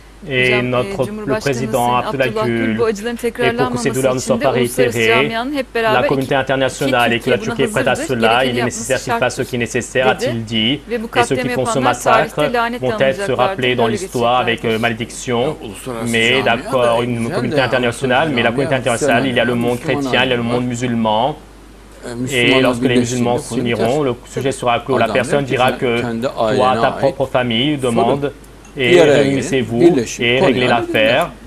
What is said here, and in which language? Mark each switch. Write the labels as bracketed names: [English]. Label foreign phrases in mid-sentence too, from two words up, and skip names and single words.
[French] Et [Turkish] Hocam, [French] le [Turkish] Cumhurbaşkanı [French] président [Turkish] Sayın Abdullah Abdullah Gül bu Gül, acıların [French] et pour que ces [Turkish] tekrarlanmaması [French] douleurs ne soient [Turkish] için de [French] pas [Turkish] uluslararası [French] réitérées, [Turkish] camianın hep [French] la [Turkish] beraber [French] communauté internationale et que la [Turkish] Türkiye buna [French] Turquie est prête à [Turkish] hazırdır, [French] cela, il [Turkish] gerekeni [French] est [Turkish] yapması [French] nécessaire qu'il fasse ce [Turkish] şarttır [French] qui est nécessaire, [Turkish] dedi [French] a-t-il dit. [Turkish] ve bu [French] Et ceux qui [Turkish] katliamı [French] font ce [Turkish] yapanlar [French] massacre [Turkish] tarihte lanetle [French] vont être se rappeler [Turkish] anılacaklardır, [French] dans [Turkish] böyle [French] l'histoire avec [Turkish] geçeceklerdir. [French] malédiction. [Turkish] Uluslararası [French] Mais [Turkish] camia [French] d'accord, [Turkish] da [French] une [Turkish] güzel [French] communauté [Turkish] de [French] internationale, mais la communauté internationale, il y a le monde chrétien, il y a le monde musulman. Et lorsque les musulmans s'uniront, le sujet sera clos. La personne dira que toi, ta propre famille, demande et réunissez-vous et réglez l'affaire.